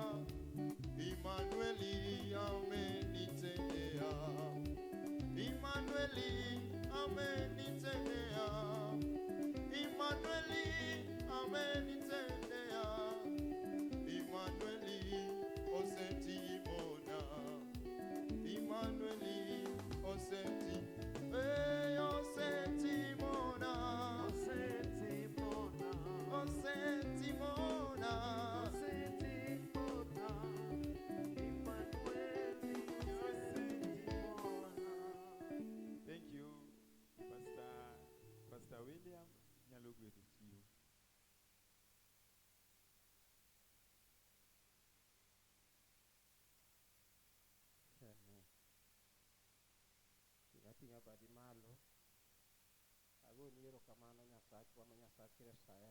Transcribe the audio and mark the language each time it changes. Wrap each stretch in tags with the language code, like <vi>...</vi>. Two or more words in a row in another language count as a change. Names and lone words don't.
<sw>Emmanueli amenitendea, Emmanueli amenitendea, Emmanueli amenitendea,</sw> <luo>Emmanueli osetimona, Emmanueli oseti, osetimona, Osetimona, osetimona, Osetimona, Emmanueli, Osetimona.</luo> <en>thank you, Pastor William.</en> <luo>Nyalo gwedho chiwo. Ting'a badi malo. Agoni erokamano Nyasachwa ma Nyasach Israel.</luo>